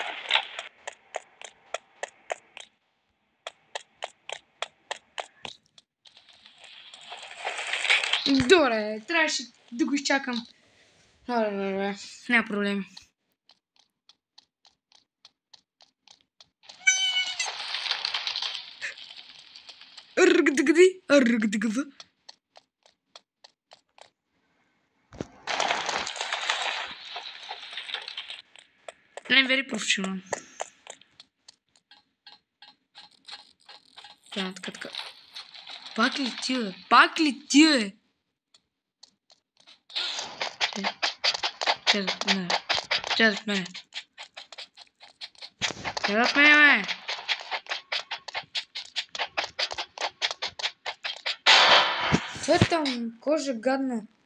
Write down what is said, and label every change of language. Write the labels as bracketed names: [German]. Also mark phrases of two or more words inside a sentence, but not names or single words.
[Bulgarian] Добре, трябваше да го изчакам. Добре, няма проблеми. Ръгдъгъди. [English] I'm very professional. [Bulgarian] Така. Пак ли ти, бе? Чакай от мене. Бе! Това е там кожа гадна.